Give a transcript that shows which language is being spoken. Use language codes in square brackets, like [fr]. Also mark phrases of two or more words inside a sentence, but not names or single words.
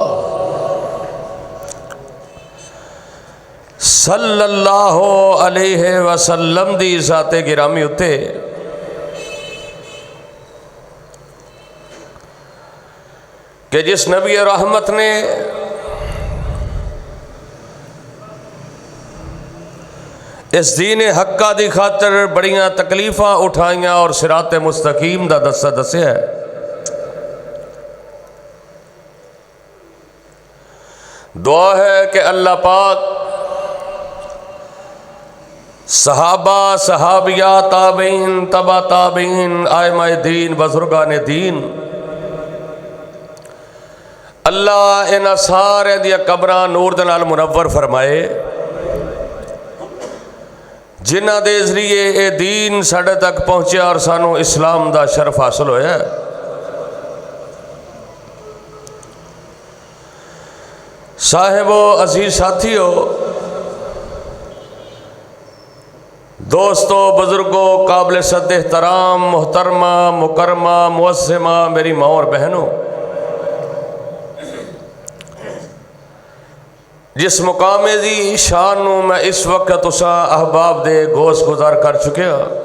[ar] صلی اللہ علیہ وسلم [pa] دی ذات گرامی اتے کہ جس نبی رحمت نے اس دین حقہ دی خاطر بڑیاں تکلیفاں اٹھائیاں اور صراط مستقیم دا دسا دسیا ہے۔ دعا ہے کہ اللہ پاک صحابہ، صحابیات، تابعین، تبع تابعین، ائمہ دین، بزرگان دین، اللہ ان سارے دیا قبراں نور دے نال منور فرمائے، جنہ دے ذریعے اے دین ساڈے تک پہنچیا اور سانو اسلام دا شرف حاصل ہویا ہے۔ صاحبو، عزیز ساتھیو، دوستو، بزرگوں، قابل صد احترام، محترمہ، مکرمہ، معظمہ، میری ماں اور بہنوں، جس مقام دی شان نو میں اس وقت تساں احباب دے گوش گزار کر چکے ہاں۔